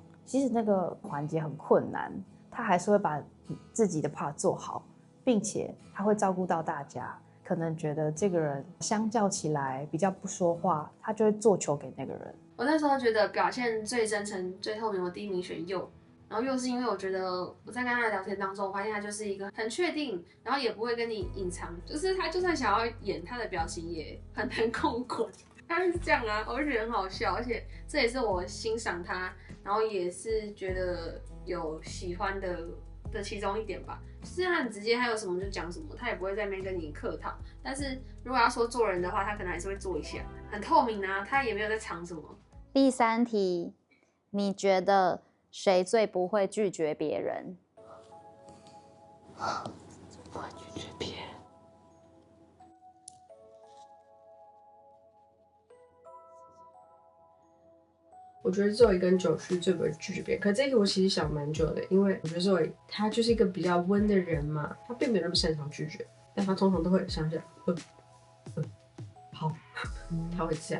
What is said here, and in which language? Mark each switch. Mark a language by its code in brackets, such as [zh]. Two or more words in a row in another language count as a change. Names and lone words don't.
[zh] 即使那個環節很困難，他還是會把自己的 part 做好。并且他会照顧到大家，可能覺得這個人相較起來比較不說話，他就會做球給那個人。我那時候覺得表現最真誠、最透明，我第一名選佑。然後又是因為我覺得我在跟他的聊天當中，我發現他就是一個很確定，然後也不會跟你隱藏，就是他就算想要演，他的表情也很難控管。他是這樣啊，我就覺得很好笑，而且這也是我欣賞他，然後也是覺得有喜歡的其中一點吧。就是他很直接，他有什麼就講什麼，他也不會在那邊跟你客套。但是如果要說做人的話，他可能還是會做一下，很透明啊，他也沒有在藏什麼。第三題，你覺得誰最不會拒絕別人？不會拒絕別人。我覺得Zoe跟九旭最不會拒絕別人，可這一題我其實想蠻久的，因為我覺得Zoe他就是一個比較溫的人嘛，他並沒有那麼擅長拒絕，但他通常都會想想，好，他會這樣。